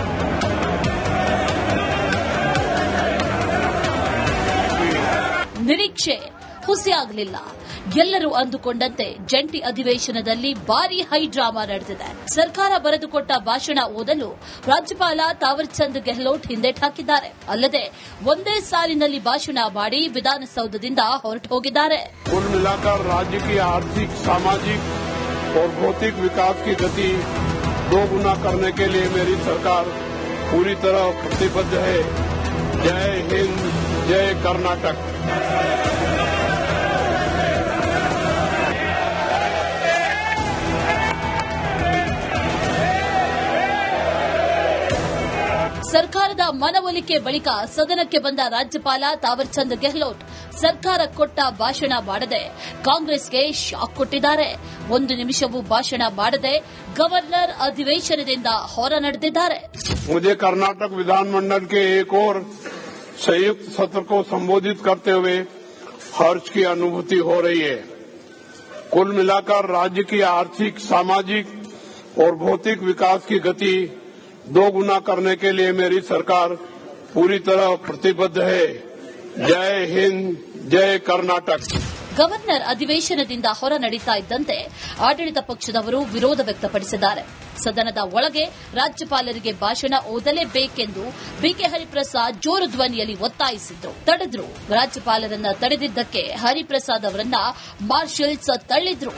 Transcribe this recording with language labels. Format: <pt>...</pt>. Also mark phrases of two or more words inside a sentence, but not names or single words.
<kn>ನಿರೀಕ್ಷೆ ಹುಸಿಯಾಗಲಿಲ್ಲ. ಎಲ್ಲರೂ ಅಂದುಕೊಂಡಂತೆ ಜಂಟಿ ಅಧಿವೇಶನದಲ್ಲಿ ಭಾರೀ</kn> <en>high drama</en> <kn>ನಡೆದಿದೆ. ಸರ್ಕಾರ ಬರೆದುಕೊಟ್ಟ ಭಾಷಣ ಓದಲು ರಾಜ್ಯಪಾಲ ತಾವರ್ಚಂದ್ ಗೆಹ್ಲೋಟ್ ಹಿಂದೇಟು ಹಾಕಿದ್ದಾರೆ. ಅಲ್ಲದೆ ಒಂದೇ ಸಾಲಿನಲ್ಲಿ ಭಾಷಣ ಮಾಡಿ ವಿಧಾನಸೌಧದಿಂದ ಹೊರಟು ಹೋಗಿದ್ದಾರೆ.</kn> <hi>कुल मिलाकर राज्य की आर्थिक, सामाजिक और भौतिक विकास की गति दोगुना करने के लिए मेरी सरकार पूरी तरह प्रतिबद्ध है. जय हिंद, जय कर्नाटक.</hi> <kn>ಸರ್ಕಾರದ ಮನವೊಲಿಕೆ ಬಳಿಕ ಸದನಕ್ಕೆ ಬಂದ ರಾಜ್ಯಪಾಲ ತಾವರ್ಚಂದ್ ಗೆಹ್ಲೋಟ್ ಸರ್ಕಾರ ಕೊಟ್ಟ ಭಾಷಣ ಮಾಡದೆ ಕಾಂಗ್ರೆಸ್ಗೆ ಶಾಕ್ ಕೊಟ್ಟಿದ್ದಾರೆ. ಒಂದು ನಿಮಿಷವೂ ಭಾಷಣ ಮಾಡದೆ ಗವರ್ನರ್ ಅಧಿವೇಶನದಿಂದ ಹೊರ ನಡೆದಿದ್ದಾರೆ.</kn> <hi>मुझे कर्नाटक विधानमंडल के एक और संयुक्त सत्र को संबोधित करते हुए हर्ष की अनुभूति हो रही है. कुल मिलाकर राज्य की आर्थिक, सामाजिक और भौतिक विकास की गति दोगुना करने के लिए मेरी सरकार पूरी तरह प्रतिबद्ध है. जय हिंद, जय कर्नाटक.</hi> <kn>ಗವರ್ನರ್ ಅಧಿವೇಶನದಿಂದ ಹೊರ ನಡೀತಾ ಇದ್ದಂತೆ ಆಡಳಿತ ಪಕ್ಷದವರು ವಿರೋಧ ವ್ಯಕ್ತಪಡಿಸಿದ್ದಾರೆ. ಸದನದ ಒಳಗೆ ರಾಜ್ಯಪಾಲರಿಗೆ ಭಾಷಣ ಓದಲೇಬೇಕೆಂದು ಬಿಕೆ ಹರಿಪ್ರಸಾದ್ ಜೋರು ಧ್ವನಿಯಲ್ಲಿ ಒತ್ತಾಯಿಸಿದ್ರು. ತಡೆದ್ರು. ರಾಜ್ಯಪಾಲರನ್ನ ತಡೆದಿದ್ದಕ್ಕೆ ಹರಿಪ್ರಸಾದ್ ಅವರನ್ನ ಮಾರ್ಷಲ್ಸ್ ತಳ್ಳಿದ್ರು.</kn>